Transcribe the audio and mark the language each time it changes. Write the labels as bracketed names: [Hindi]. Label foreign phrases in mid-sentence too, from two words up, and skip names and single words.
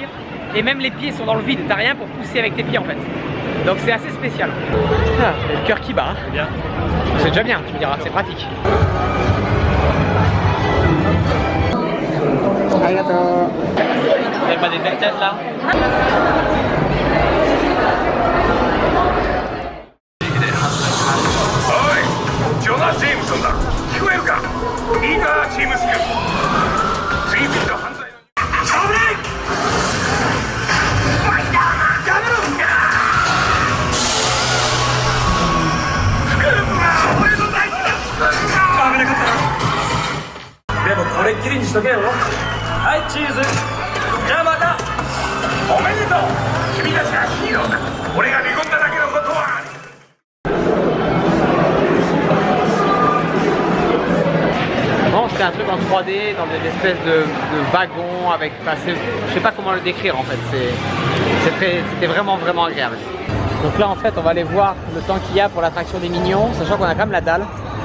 [French] Et même les pieds sont dans le vide, t'as rien pour pousser avec tes pieds en fait. Donc c'est assez spécial. Ah, le cœur qui bat. C'est bien. C'est déjà bien, tu me diras, c'est pratique. Arigato. Vous avez pas des belles têtes là? [Japanese] ジョナ・ジェームソンだ。聞こえるか？いいか、チームスク。次々と犯罪の。しゃべれ！やめろ！スクープは俺の大事だ。危なかったな。でもこれっきりにしとけよ。はい、チーズ。じゃあまた。おめでとう。君たちはヒーローだ。俺が見込んだだけのことは。 [French] C'était un truc en 3D dans des espèces de wagons avec, je sais pas comment le décrire en fait, c'était vraiment agréable. Donc là en fait on va aller voir le temps qu'il y a pour l'attraction des Minions, sachant qu'on a quand même la dalle.